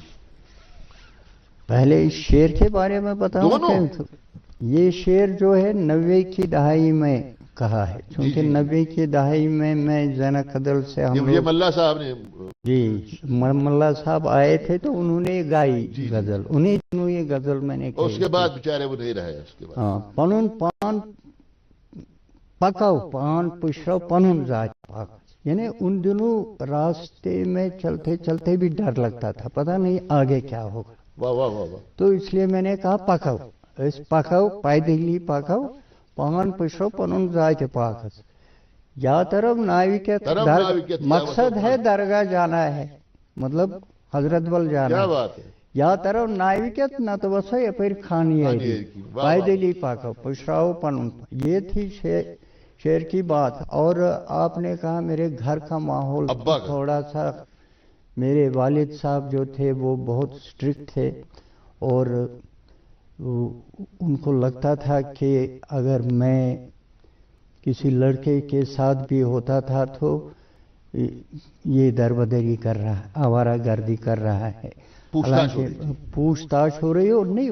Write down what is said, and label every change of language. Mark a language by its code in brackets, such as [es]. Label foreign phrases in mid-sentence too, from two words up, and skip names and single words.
[ur] پہلے اس شعر کے بارے میں بتاؤں کہ یہ شعر جو ہے 90 کی دہائی میں کہا ہے، چونکہ 90 کی دہائی میں زینا قدل سے ہم یہ ملا صاحب نے ملا صاحب آئے تھے تو انہوں نے گائی غزل، انہیں دنوں یہ غزل میں نے اس کے بعد بیچارے وہ نہیں رہے۔ اس کے بعد ہاں، [ks] پنن پان پکاو پان پشرو پنن ذات پاک، [ur] یعنی ان دنوں راستے میں چلتے چلتے بھی ڈر لگتا تھا، پتہ نہیں آگے کیا ہوگا۔ واہ واہ واہ واہ۔ تو اس لیے میں نے کہا پکاو، اس پکاو [ks] پائیدلی پکاو پان پشرو پنن ذات پاکس، یا طرف ناوکت، [ur] مقصد ہے درگاہ جانا ہے، مطلب حضرت بل جانا ہے، [ks] یا طرف ناوکت [ur] نہ تو وسو یا پھر خانی ہے، [ks] پائیدلی پکاو پشراو پنن۔ [ur] یہ تھی شعر کی بات۔ اور آپ نے کہا میرے گھر کا ماحول تھوڑا سا، میرے والد صاحب جو تھے وہ بہت اسٹرکٹ تھے، اور ان کو لگتا تھا کہ اگر میں کسی لڑکے کے ساتھ بھی ہوتا تھا تو یہ دربدری کر رہا ہے، آوارہ گردی کر رہا ہے، پوچھ تاچھ ہو رہی ہو نہیں۔